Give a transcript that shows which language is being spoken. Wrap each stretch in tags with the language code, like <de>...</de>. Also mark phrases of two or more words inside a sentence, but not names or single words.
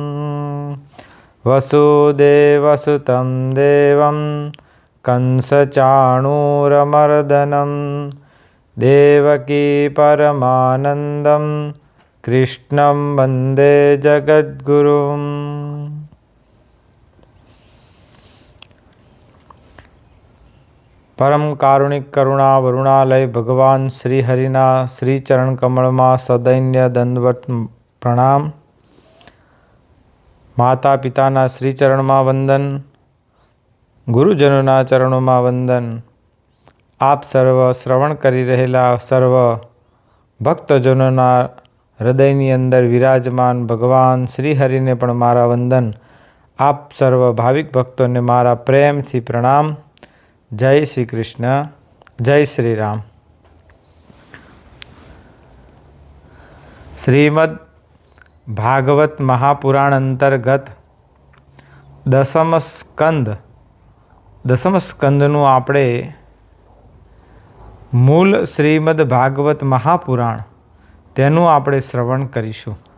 <sa>वसुदेवसुतं देवं कंसचाणूरमर्दनं देवकी परमानन्दं कृष्णं वन्दे जगद्गुरुम्।</sa> <gu>પરમ કારુણિક કરુણા વરુણાલય ભગવાન શ્રી હરિના શ્રી ચરણ કમલ મેં સદૈન્ય દંડવત પ્રણામ। માતા પિતાના શ્રી ચરણ મેં વંદન,</gu> <hi>गुरुजनों चरणों में वंदन।</hi> <gu>આપ સર્વ શ્રવણ કરી રહેલા સર્વ ભક્તજનોં હૃદયની અંદર વિરાજમાન ભગવાન શ્રી હરિને પણ મારા વંદન। આપ સર્વ ભાવિક ભક્તો ને મારા પ્રેમ થી પ્રણામ। જય શ્રી કૃષ્ણ, જય શ્રી રામ। શ્રીમદ્ ભાગવત મહાપુરાણ અંતર્ગત દસમ સ્કંધનું આપણે મૂળ શ્રીમદ્ ભાગવત મહાપુરાણ તેનું આપણે શ્રવણ કરીશું।</gu>